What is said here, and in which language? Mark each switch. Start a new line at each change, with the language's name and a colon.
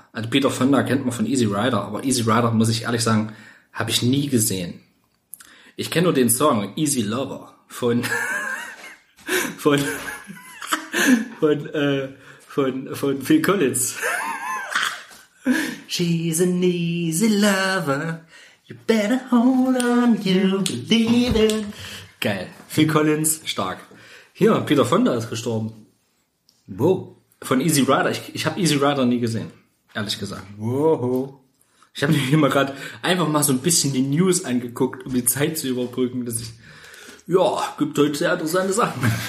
German: Also Peter Fonda kennt man von Easy Rider. Aber Easy Rider, muss ich ehrlich sagen, habe ich nie gesehen. Ich kenne nur den Song Easy Lover von Phil Collins.
English: She's an easy lover. You better hold on, you believe it.
German: Geil. Phil Collins, stark. Hier, Peter Fonda ist gestorben. Wo? Von Easy Rider. Ich habe Easy Rider nie gesehen, ehrlich gesagt. Woho. Ich habe mir mal gerade einfach mal so ein bisschen die News angeguckt, um die Zeit zu überbrücken, dass ich, ja, gibt heute sehr interessante Sachen.